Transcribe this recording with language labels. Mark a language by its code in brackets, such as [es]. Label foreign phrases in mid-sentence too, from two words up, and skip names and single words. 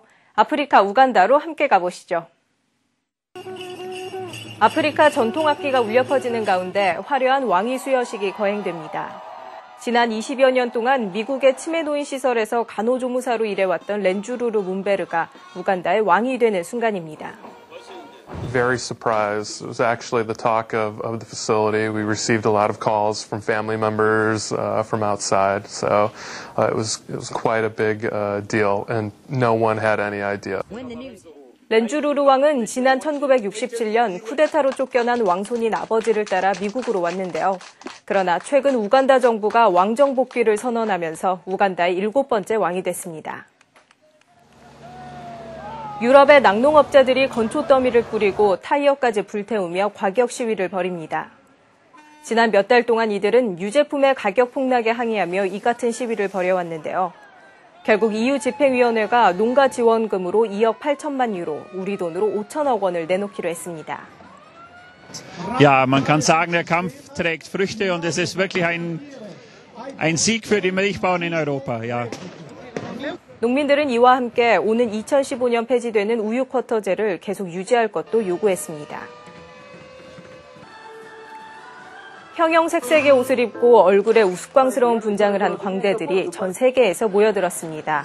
[ko] 아프리카 우간다로 함께 가보시죠. 아프리카 전통악기가 울려 퍼지는 가운데 화려한 왕위 수여식이 거행됩니다. 지난 20여 년 동안 미국의 치매 노인 시설에서 간호조무사로 일해왔던 렌주루루 문베르가 우간다의 왕이 되는 순간입니다. [en] Very surprised. It was actually the talk of the facility. We received a lot of calls from family members from outside, so it was quite a big deal, and no one had any idea. [ko] 렌주루루 왕은 지난 1967년 쿠데타로 쫓겨난 왕손인 아버지를 따라 미국으로 왔는데요. 그러나 최근 우간다 정부가 왕정 복귀를 선언하면서 우간다의 7번째 왕이 됐습니다. 유럽의 낙농업자들이 건초 더미를 뿌리고 타이어까지 불태우며 과격 시위를 벌입니다. 지난 몇 달 동안 이들은 유제품의 가격 폭락에 항의하며 이 같은 시위를 벌여왔는데요. 결국 EU 집행위원회가 농가 지원금으로 2억 8천만 유로, 우리 돈으로 5천억 원을 내놓기로 했습니다. [de] Ja, man kann sagen, der Kampf trägt Früchte und es ist wirklich ein Sieg für die Milchbauern in Europa. Ja. [ko] 농민들은 이와 함께 오는 2015년 폐지되는 우유 쿼터제를 계속 유지할 것도 요구했습니다. 형형색색의 옷을 입고 얼굴에 우스꽝스러운 분장을 한 광대들이 전 세계에서 모여들었습니다.